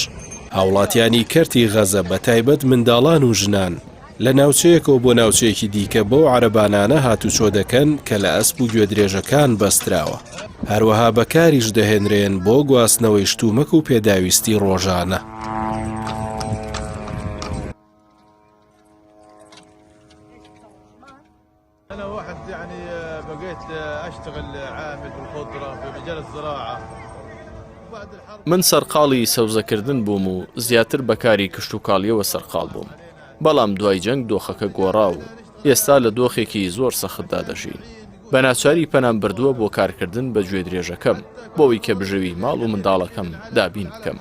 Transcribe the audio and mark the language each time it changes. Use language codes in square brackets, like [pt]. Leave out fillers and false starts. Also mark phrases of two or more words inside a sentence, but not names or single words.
[ckb] هاوڵاتیانی کەرتی غەزە بە تایبەت منداڵان و ژنان لە ناوچەیەکەوە بۆ ناوچەیەکی دیکە بەو عەرەبانانە هاتوچۆ دەکەن کە لە ئەسپ و گوێدرێژەکان بەستراوە. هەروەها بەکاریش دەهێنرێن بۆ گواستنەوەی شتومەک و پێداویستی ڕۆژانە. [ar] أنا واحد يعني بقيت أشتغل عامل بالخضرة في مجال الزراعة. [ckb] من سەرقاڵی سەوزەکردن بووم و زیاتر بەکاری کشتوکاڵیەوە سەرقاڵ بووم. بەڵام دوای جەنگ دۆخەکە گۆڕا و ئێستا لە دۆخێکی زۆر سەختدا دەژین. بە ناچاری پەنام بردووە بۆ کارکردن بە گوێدرێژەکەم بۆەوەی کە بژەوی ماڵ و منداڵەکەم دابین بکەم.